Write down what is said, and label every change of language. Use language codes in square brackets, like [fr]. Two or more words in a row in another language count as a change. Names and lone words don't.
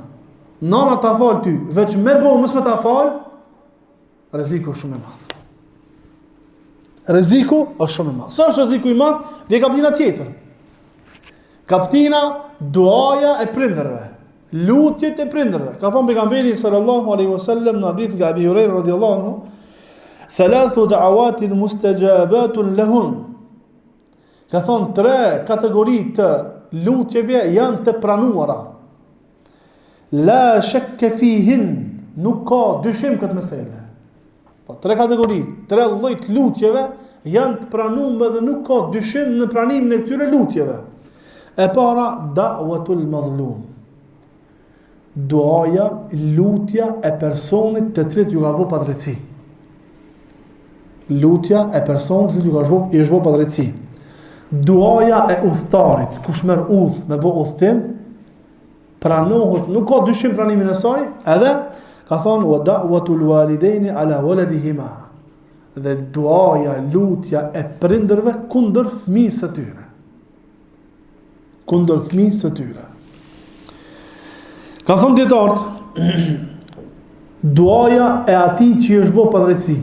[sq] Nana ta falë ty, veç me bo mës me ta falë, rreziku është shumë i madh. Rreziku është shumë i madh. Sa është rreziku i madh? Dhe kaptina tjetër. Kaptina duaja e prindërve. Lutjet e prindërve. Ka thonë pejgamberi [ar] صلى الله عليه وسلم [sq] në hadith nga Abi Huraira [ar] رضي الله عنه, "ثلاث دعوات مستجابات لهن." [sq] Ka thonë 3 kategori të lutjeve janë të pranuara. [ar] لا شك فيهن, [sq] nuk ka dyshim këtë mesele. Po 3 kategori, 3 lloj të lutjeve janë të pranuara dhe nuk ka dyshim në pranimin e këtyre lutjeve. E para, [ar] دعوة المظلوم. [sq] Duaja, lutja e personit të cilit ju ka bërë padrejti. Lutja e personit të cilit ju ka bërë padrejti. Duaja e udhëtarit, kush merr udhë me bë udhtim, pranohet, nuk ka dyshim pranimin e saj, edhe ka thonë [ar] ودعوة الوالدين على ولدهما. [sq] Dhe duaja, lutja e prindërve kundër fëmijës së tyre. Kundër fëmijës së tyre. Ka thonë dietarët, duaja e atij që i është bë padrejti.